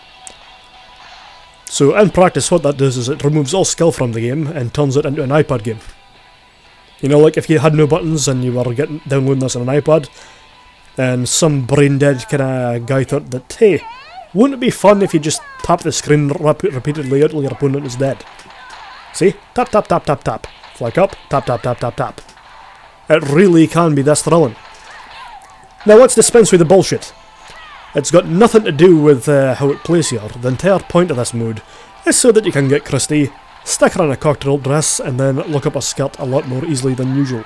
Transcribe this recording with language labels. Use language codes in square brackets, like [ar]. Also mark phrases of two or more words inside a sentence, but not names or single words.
[en] So in practice what that does is it removes all skill from the game and turns it into an iPad game. You know, like if you had no buttons and you were downloading this on an iPad, and some brain dead kind of guy thought that, hey, wouldn't it be fun if you just tap the screen repeatedly until your opponent is dead? See? Tap, tap, tap, tap, tap. Flick up, tap, tap, tap, tap, tap. It really can be this thrilling. Now let's dispense with the bullshit. It's got nothing to do with how it plays here. The entire point of this mode is so that you can get Christy, stick her in a cocktail dress, and then look up a skirt a lot more easily than usual.